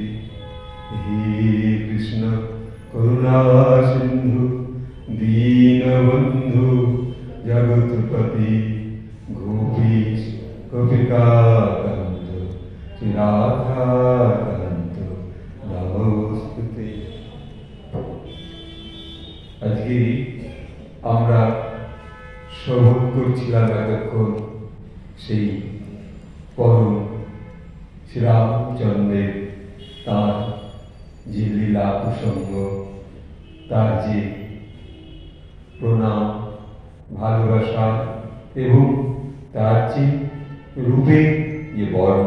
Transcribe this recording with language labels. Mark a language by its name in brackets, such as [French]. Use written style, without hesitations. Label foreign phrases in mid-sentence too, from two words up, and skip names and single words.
[Sanskrit] हे कृष्ण करुणा सिन्धु दीनबन्धु जगत्पति गोपीश गोपिकाकान्त श्री राधाकान्त नमोस्तुते। [Bangla] আজকে আমরা শ্রবণ করছিলাম এতক্ষণ সেই পরম শ্রীরামচন্দ্রের তাঁর যে লীলা প্রসঙ্গ, তার যে প্রণাম ভালোবাসা এবং তার যে রূপে যে বর্ণ।